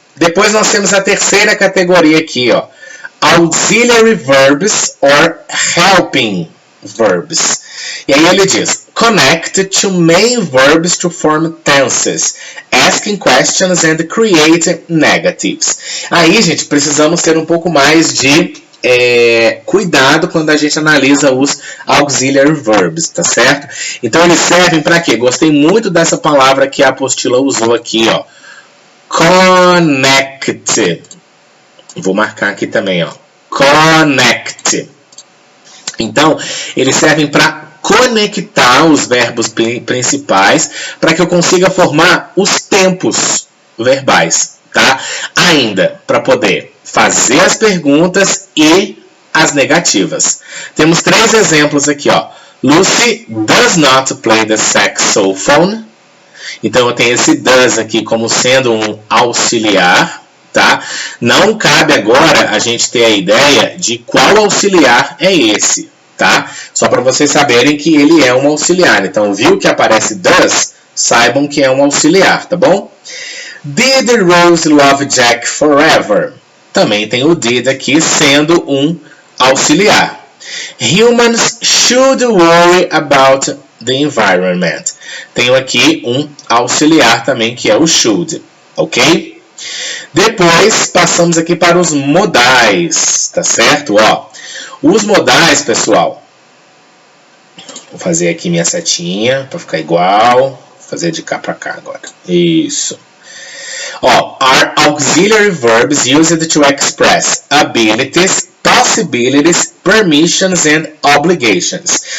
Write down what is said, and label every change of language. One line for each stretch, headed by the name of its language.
Portuguese: Depois nós temos a terceira categoria aqui, ó,
English: auxiliary verbs or helping verbs.
Portuguese: E aí ele diz, connect to main verbs to form tenses, asking questions and create negatives. Aí, gente, precisamos ter um pouco mais de cuidado quando a gente analisa os auxiliary verbs, tá certo? Então eles servem para quê? Gostei muito dessa palavra que a apostila usou aqui, ó. Connect. Vou marcar aqui também, ó. connect. Então, eles servem para conectar os verbos principais para que eu consiga formar os tempos verbais, tá? Ainda para poder fazer as perguntas e as negativas. Temos 3 exemplos aqui, ó.
English: Lucy does not play the saxophone.
Portuguese: Então eu tenho esse does aqui como sendo um auxiliar, tá? Não cabe agora a gente ter a ideia de qual auxiliar é esse, tá? Só para vocês saberem que ele é um auxiliar. Então, viu que aparece does? Saibam que é um auxiliar, tá bom?
English: Did Rose love Jack forever?
Portuguese: Também tem o did aqui sendo um auxiliar.
English: Humans should worry about the environment.
Portuguese: Tenho aqui um auxiliar também que é o should, ok? Depois passamos aqui para os modais, tá certo? Ó, os modais, pessoal, vou fazer aqui minha setinha para ficar igual, vou fazer de cá para cá agora. Isso.
English: Ó, are auxiliary verbs used to express abilities, possibilities, permissions and obligations.